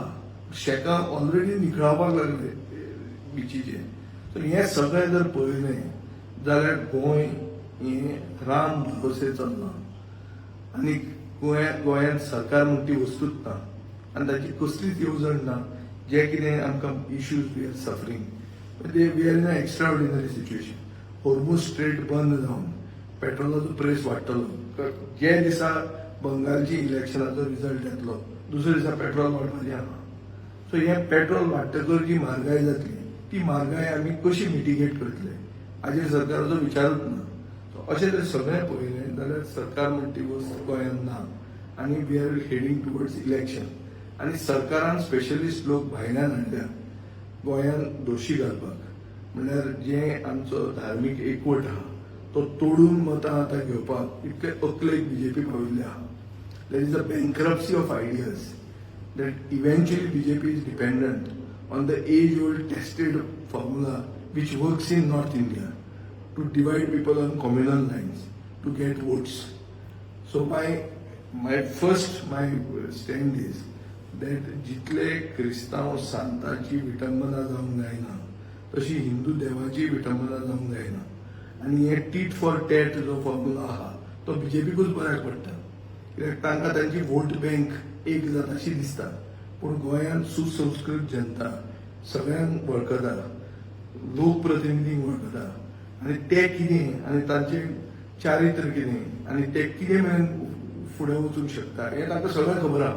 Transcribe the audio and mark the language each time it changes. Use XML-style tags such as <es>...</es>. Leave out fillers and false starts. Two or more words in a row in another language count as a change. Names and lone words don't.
<kok>शेकां ऑलरेडी निखळावपाक लागले बिचीचे. सो हें सगळें जर पळयलें जाल्यार गोंय हें राम भरोसे चल्लां आनी गोंयांत सरकार म्हणटा ती वस्तूच ना आनी ताची कसलीच येवजण ना. जे कितें आमकां</kok> <en>issues we are suffering we are in a extra ordinary situation.</en> <kok>होर्मुझ स्ट्रेट बंद जावन पेट्रोलाचो प्रेस वाडटलो. जे दिसा बंगालची इलेक्शनाचो रिजल्ट येतलो दुसरे दिसा पेट्रोल वाडपाचें आहा. सो हें पेट्रोल वाडटकर जी म्हारगाय जातली ती म्हारगाय आमी कशी मिटिगेट करतले हाजेर सरकाराचो विचारूच ना. सो अशें जर सगळें पळयलें जाल्यार सरकार म्हणटा ती वस्त गोंयांत ना आनी</kok> <en>we are heading towards election.</en> <kok>आनी सरकारान स्पेशलिस्ट लोक भायल्यान हाडल्या गोंयांत दोशी घालपाक. म्हणल्यार जे आमचो धार्मीक एकवट आहा तो तोडून मतां आतां घेवपाक इतले अकलेक बीजेपी पाविल्ले आहा.</kok> <en>there is a bankruptcy of ideas that eventually BJP is dependent on the age-old tested formula which works in North India to divide people on communal lines to get votes. So my stand is that</en> <kok>जितले क्रिस्तांव सांताची विटंबना जावंक जायना तशी हिंदू देवाची विटंबना जावंक जायना. आनी हे</kok> <en>tit for tat</en> <kok>जो फॉर्म्युला आहा तो बीजेपीकूच बऱ्याक पडटा. कित्याक तांकां तांची</kok> <en>vote bank</en> <kok>एक जाताशी दिसता. पूण गोंयांत सुसंस्कृत जनता सगळ्यांक वळखता, लोकप्रतिनिधींक वळखता आनी ते कितें आनी तांचें चारित्र कितें आनी ते कितें मेरेन फुडें वचूंक शकता हें तांकां सगळें खबर आहा.</kok>